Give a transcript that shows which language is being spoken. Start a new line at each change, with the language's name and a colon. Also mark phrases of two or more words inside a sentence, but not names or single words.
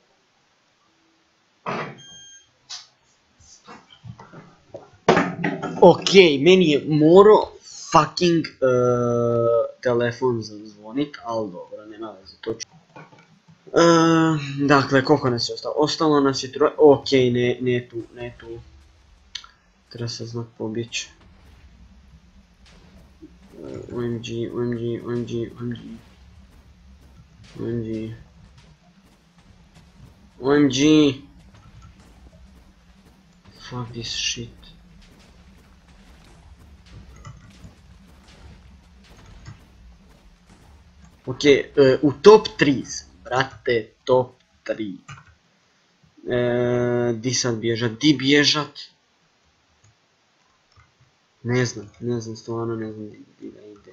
Croatian: Ok, meni je morao fucking telefon zazvonit, ali dobro, nema veze, to ću. Dakle, koliko nas je ostalo? Ostalo nas je troje, ok, ne tu. Treba se znat pobjeći. OMG.
English: Fuck this shit.
Croatian: Ok, u top 3 sam, brate, top 3. Di sad bježat, di bježat? Ne znam, stvarno ne znam di da ide.